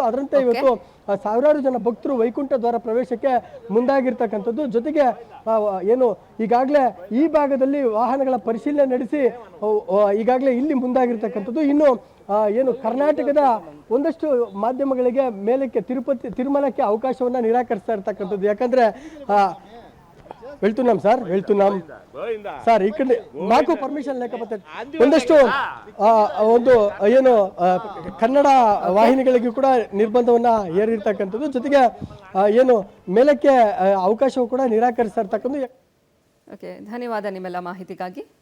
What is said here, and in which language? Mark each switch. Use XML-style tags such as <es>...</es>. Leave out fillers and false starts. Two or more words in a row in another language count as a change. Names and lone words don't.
<kn>ಅದರಂತೆ ಇವತ್ತು ಸಾವಿರಾರು ಜನ ಭಕ್ತರು ವೈಕುಂಠ ದ್ವಾರ ಪ್ರವೇಶಕ್ಕೆ ಮುಂದಾಗಿರ್ತಕ್ಕಂಥದ್ದು. ಜೊತೆಗೆ ಈಗಾಗಲೇ ಈ ಭಾಗದಲ್ಲಿ ವಾಹನಗಳ ಪರಿಶೀಲನೆ ನಡೆಸಿ ಈಗಾಗಲೇ ಇಲ್ಲಿ ಮುಂದಾಗಿರ್ತಕ್ಕಂಥದ್ದು. ಇನ್ನು ಕರ್ನಾಟಕದ ಒಂದಷ್ಟು ಮಾಧ್ಯಮಗಳಿಗೆ ಮೇಲಕ್ಕೆ ತಿರುಮಲಕ್ಕೆ ಅವಕಾಶವನ್ನು ನಿರಾಕರಿಸ್ತಾ ಇರ್ತಕ್ಕಂಥದ್ದು. ಯಾಕಂದ್ರೆ</kn> <te>వెళ్తున్నాం సార్ ఇక్కడ మాకు పర్మిషన్ లేకపోతే</te> <kn>ಒಂದಷ್ಟು ಕನ್ನಡ ವಾಹಿನಿಗಳಿಗೂ ಕೂಡ ನಿರ್ಬಂಧವನ್ನ ಹೇರಿರ್ತಕ್ಕಂಥದ್ದು. ಜೊತೆಗೆ ಮೇಲಕ್ಕೆ ಅವಕಾಶವೂ ಕೂಡ ನಿರಾಕರಿಸ್ತಾ ಇರ್ತಕ್ಕಂಥದ್ದು. ಓಕೆ, ಧನ್ಯವಾದ ನಿಮ್ಮೆಲ್ಲ ಮಾಹಿತಿಗಾಗಿ.</kn>